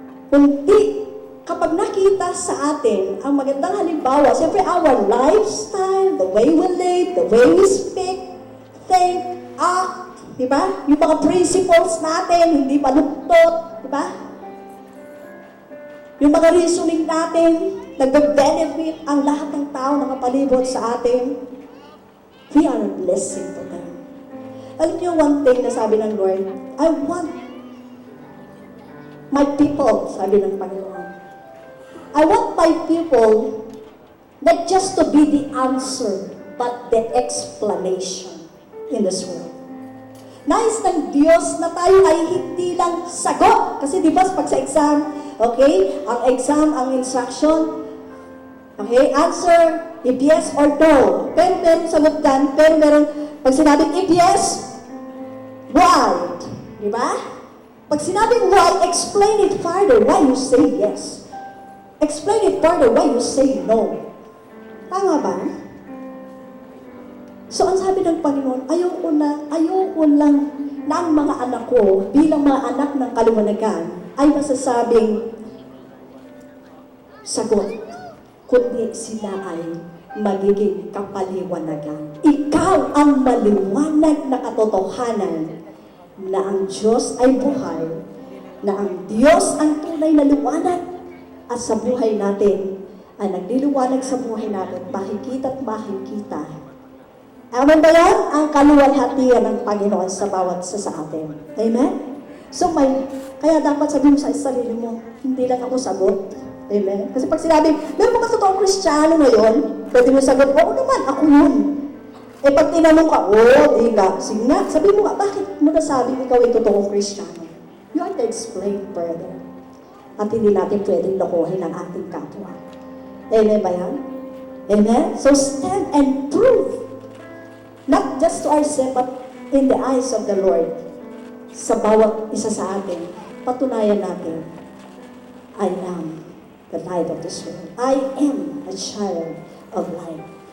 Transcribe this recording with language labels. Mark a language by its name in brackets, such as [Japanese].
[Filipino] Kundi, kapag nakita sa atin ang magandang halimbawa, siyempre [English] our lifestyle, the way we live, the way we speak, think, act, [Filipino] di ba? Yung mga principles natin, hindi baluktot, di ba? Yung mga reasoning natin, nagbe-benefit ang lahat ng tao na kapalibot sa atin. [English] We are a blessing to them. [Filipino] Alam niyo [English] one thing [Filipino] na sabi ng [English] Lord, I want my people, [Filipino] sabi ng Panginoon. [English] I want my people not just to be the answer, but the explanation in this world. [Filipino] Nais ng Diyos na tayo ay hindi lang sagot. Kasi di ba pag sa exam, okay, ang exam, ang instruction, okay, [English] answer if yes or no. [Filipino] Pero meron sagot dyan, pero meron, pag sinabing [English] if yes, why? [Filipino] Di ba? Pag sinabing [English] why, explain it further why you say yes. Explain it further why you say no. [Filipino] Tama ba? So, ang sabi ng Panginoon, ayoko lang na ang mga anak ko, bilang mga anak ng kaliwanagan, ay masasabing sagot, kundi sila ay magiging kapaliwanagan. Ikaw ang maliwanag na katotohanan na ang Diyos ay buhay, na ang Diyos ang tunay na liwanag, at sa buhay natin, ay nagliliwanag sa buhay natin, makikita at makikita. Amen ba yan? Ang kaluwalhatian ng Panginoon sa bawat isa sa atin. Amen? So kaya dapat sabihin mo sa sarili mo, hindi lang ako sagot. Amen? Kasi pag sinabi, meron mo ka totoong Kristiyano ngayon, pwede mo sagot, oo naman, ako yun. Eh pag tinanong ka, di ka. Sige nga, sabi mo nga, bakit mo nasabi ikaw ay totoong Kristiyano? [English] You have to explain further. [Filipino] At hindi natin pwedeng lokohin ang ating kapwa. Amen ba yan? [English] Amen? So stand and prove. Not just to ourselves, but in the eyes of the Lord. [Filipino] Sa bawat isa sa atin, patunayan natin, [English] I am the light of this world. I am a child of light.